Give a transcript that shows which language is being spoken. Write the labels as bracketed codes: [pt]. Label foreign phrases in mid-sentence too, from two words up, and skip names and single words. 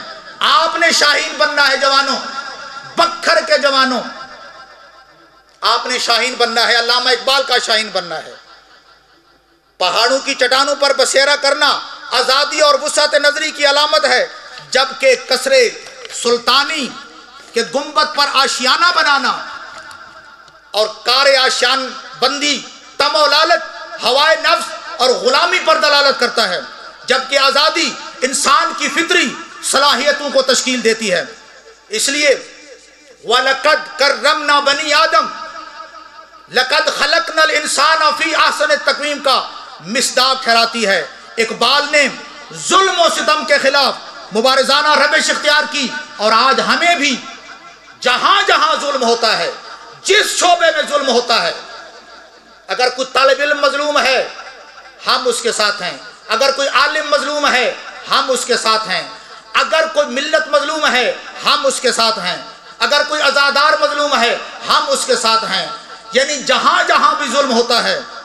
[ur] آپ نے شاہین بننا ہے جوانوں، بکھر کے جوانوں، آپ نے شاہین بننا ہے، علامہ اقبال کا شاہین بننا ہے۔ پہاڑوں کی چٹانوں پر بسیرا کرنا آزادی اور وسعت نظری کی علامت ہے، جبکہ قصر سلطانی کے گنبد پر آشیانہ بنانا اور کار آشیان بندی طمع و لالچ، ہوائے نفس اور غلامی پر دلالت کرتا ہے، جبکہ آزادی انسان کی فطری صلاحیتوں کو تشکیل دیتی ہے۔ اس لیے [ar] وَلَقَدْ كَرَّمْنَا بَنِي آدم، لقد خلقنا الانسان فی احسن تقویم [ur] کا مصداق ٹھہراتی ہے۔ اقبال نے ظلم و ستم کے خلاف مبارزانہ روش اختیار کی، اور آج ہمیں بھی جہاں جہاں ظلم ہوتا ہے، جس شعبے میں ظلم ہوتا ہے، اگر کوئی طالب علم مظلوم ہے ہم اس کے ساتھ ہیں، اگر کوئی عالم مظلوم ہے ہم اس کے ساتھ ہیں، اگر کوئی ملت مظلوم ہے ہم اس کے ساتھ ہیں، اگر کوئی عزادار مظلوم ہے ہم اس کے ساتھ ہیں، یعنی جہاں جہاں بھی ظلم ہوتا ہے۔